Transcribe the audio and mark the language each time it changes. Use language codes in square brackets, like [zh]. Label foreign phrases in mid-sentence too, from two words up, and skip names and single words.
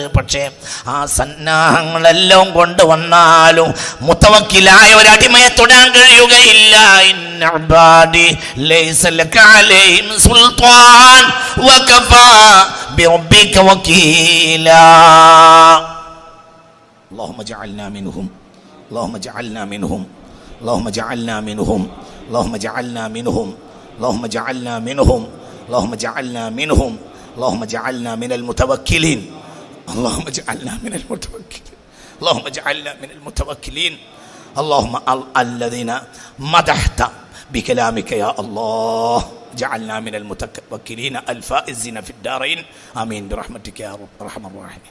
[ml] പക്ഷേ ആ സന്നാഹങ്ങളെല്ലാം കൊണ്ടുവന്നാലും മുത്തവക്കിലായ ഒരു അടിമയെ തൊടാൻ കഴിയുകയില്ല. [ar] إن عبادي ليس لك عليهم سلطان وكفى بربك وكيلا. اللهم اجعلنا منهم اللهم اجعلنا منهم اللهم اجعلنا منهم اللهم اجعلنا منهم اللهم اجعلنا منهم اللهم اجعلنا منهم اللهم اجعلنا من المتوكلين اللهم اجعلنا من المتوكلين اللهم اجعلنا من المتوكلين اللهم الذين مدحت بكلامك يا الله جعلنا من المتوكلين الفائزين في الدارين آمين برحمتك يا رب ارحم الراحمين.